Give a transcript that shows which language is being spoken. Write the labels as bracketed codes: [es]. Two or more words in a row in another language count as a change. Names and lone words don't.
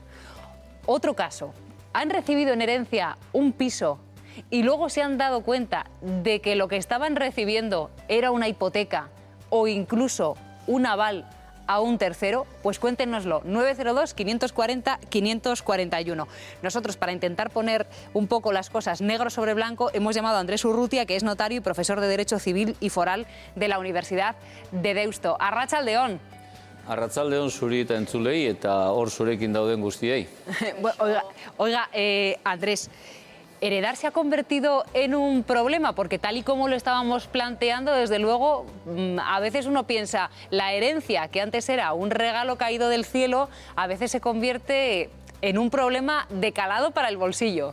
[es] Otro caso, ¿han recibido en herencia un piso y luego se han dado cuenta de que lo que estaban recibiendo era una hipoteca o incluso un aval a un tercero? Pues cuéntenoslo, 902-540-541. Nosotros, para intentar poner un poco las cosas negro sobre blanco, hemos llamado a Andrés Urrutia, que es notario y profesor de Derecho Civil y Foral de la Universidad de Deusto. [eu] Arratsaldeon. Arratsaldeon zuri eta entzulei eta hor zurekin dauden guztiei. [es] Oiga, Andrés, heredar se ha convertido en un problema, porque tal y como lo estábamos planteando, desde luego, a veces uno piensa, la herencia, que antes era un regalo caído del cielo, a veces se convierte en un problema de calado para el bolsillo.